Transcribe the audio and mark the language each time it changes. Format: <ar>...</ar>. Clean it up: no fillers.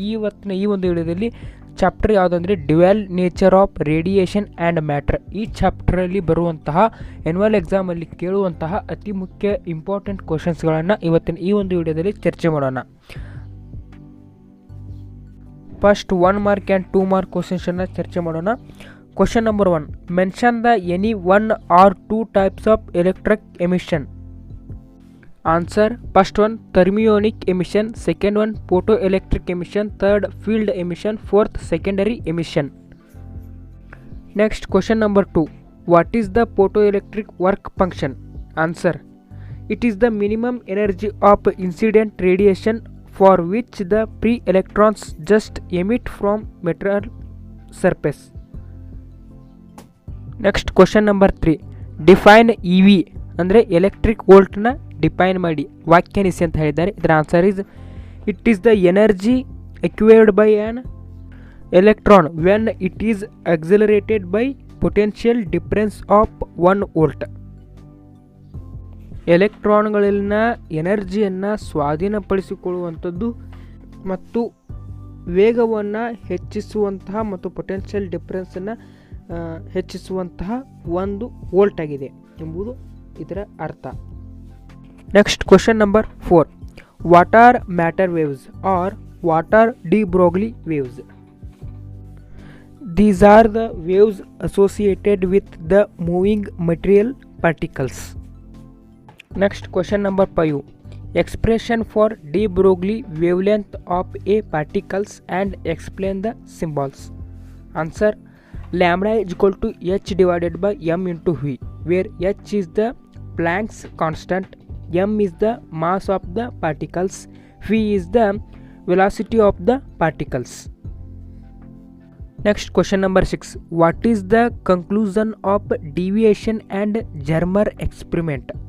<kn>ಇವತ್ತಿನ ಈ ಒಂದು ವಿಡಿಯೋದಲ್ಲಿ chapter ಯಾವುದಂದರೆ dual nature of radiation and matter. ಈ ಚಾಪ್ಟರಲ್ಲಿ ಬರುವಂತಹ ಎನ್ಯುವಲ್ ಎಕ್ಸಾಮಲ್ಲಿ ಕೇಳುವಂತಹ ಅತಿ ಮುಖ್ಯ ಇಂಪಾರ್ಟೆಂಟ್ ಕ್ವಶನ್ಸ್ಗಳನ್ನು ಇವತ್ತಿನ ಈ ಒಂದು ವಿಡಿಯೋದಲ್ಲಿ ಚರ್ಚೆ ಮಾಡೋಣ. ಫಸ್ಟ್ 1 ಮಾರ್ಕ್ ಆ್ಯಂಡ್ 2 ಮಾರ್ಕ್ ಕ್ವಶನ್ಸನ್ನು ಚರ್ಚೆ ಮಾಡೋಣ.</kn> <en>Question number 1. Mention the any one or two types of electric emission. Answer. First one thermionic emission, second one photoelectric emission, third field emission, fourth secondary emission. Next question number 2. What is the photoelectric work function? Answer. It is the minimum energy of incident radiation for which the free electrons just emit from material surface. Next question number 3. Define E V</en> <kn>ಅಂದರೆ electric ವೋಲ್ಟ್ನ define ಮಾಡಿ ವ್ಯಾಖ್ಯಾನಿಸಿ ಅಂತ ಹೇಳಿದ್ದಾರೆ.</kn> <en>ಇದರ answer is it is the energy acquired by an electron when it is accelerated by potential difference of 1 volt.</en> <kn>ಎಲೆಕ್ಟ್ರಾನ್ಗಳಲ್ಲಿನ ಎನರ್ಜಿಯನ್ನು ಸ್ವಾಧೀನಪಡಿಸಿಕೊಳ್ಳುವಂಥದ್ದು ಮತ್ತು ವೇಗವನ್ನು ಹೆಚ್ಚಿಸುವಂತಹ ಮತ್ತು potential ಡಿಫರೆನ್ಸನ್ನು ಹೆಚ್ಚಿಸುವಂತಹ ಒಂದು volt ಆಗಿದೆ ಎಂಬುದು ಇದರ ಅರ್ಥ.</kn> <en>Next question number 4. What are matter waves are what are de Broglie waves? These are the waves associated with the moving material particles. Next question number 5. Expression for de Broglie wavelength of a particles and explain the symbols. Answer. Lambda is equal to h divided by m into v, where h is the Planck's constant, m is the mass of the particles, v is the velocity of the particles. Next question number 6. What is the conclusion of deviation and Germer experiment?</en>